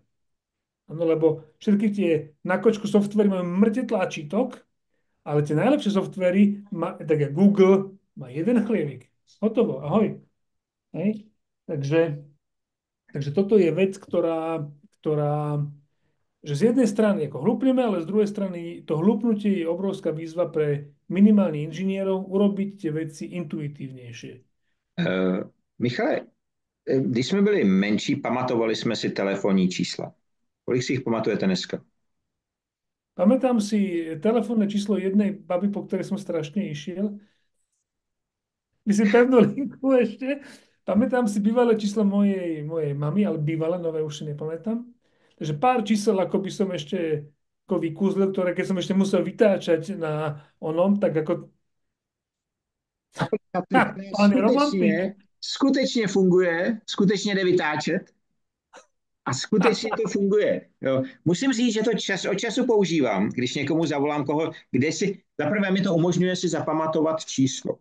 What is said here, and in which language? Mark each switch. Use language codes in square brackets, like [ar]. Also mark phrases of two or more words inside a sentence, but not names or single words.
[sk] Ano, lebo všetky tie na kočku softvery majú mŕte tlačítok, ale tie najlepšie softvery, tak jak Google, má jeden chlievik. Hotovo, ahoj. Hej? Takže toto je vec, ktorá že z jednej strany ako hlupneme, ale z druhej strany to hlupnutie je obrovská výzva pre minimálne inžinierov urobiť tie veci intuitívnejšie. [cs] Michale, když jsme byli menší, pamatovali jsme si telefonní čísla. Kolik si jich pamatujete dneska? [sk] Pamätám si telefónne číslo jednej baby, po ktorej som strašne išiel. Myslím pevnú linku ešte. Pamätám si bývalé číslo mojej mamy, ale bývalé, nové už si nepamätám. Takže pár čísel, ako by som ešte ako vykúzlil, ktoré keď som ešte musel vytáčať na onom, tak ako [cs] Aplikace, která [sk] pán je romantik. [cs] skutečně funguje, skutečně jde vytáčet a skutečně to funguje. Jo. Musím říct, že to čas od času používám, když někomu zavolám kde si, zaprvé mi to umožňuje si zapamatovat číslo.